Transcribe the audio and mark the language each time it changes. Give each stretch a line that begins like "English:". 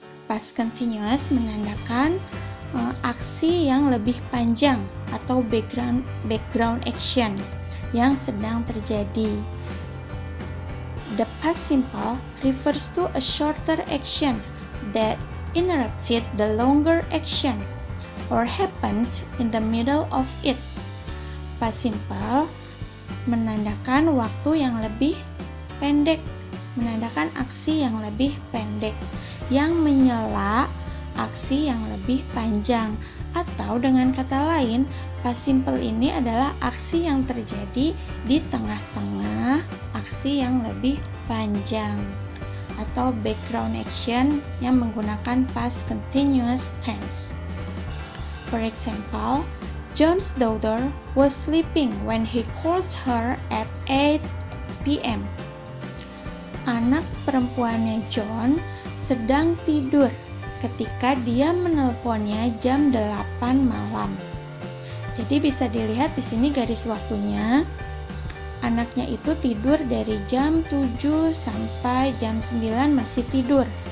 Indonesian: Past continuous menandakan aksi yang lebih panjang atau background action yang sedang terjadi.
English: The past simple refers to a shorter action that interrupted the longer action or happened in the middle of it.
Indonesian: Past simple menandakan waktu yang lebih pendek, menandakan aksi yang lebih pendek yang menyela aksi yang lebih panjang, atau dengan kata lain, past simple ini adalah aksi yang terjadi di tengah-tengah aksi yang lebih panjang, atau background action yang menggunakan past continuous tense.
English: For example, John's daughter was sleeping when he called her at 8 p.m.
Indonesian: Anak perempuannya John sedang tidur ketika dia menelponnya jam 8 malam. Jadi bisa dilihat di sini garis waktunya. Anaknya itu tidur dari jam 7 sampai jam 9 masih tidur.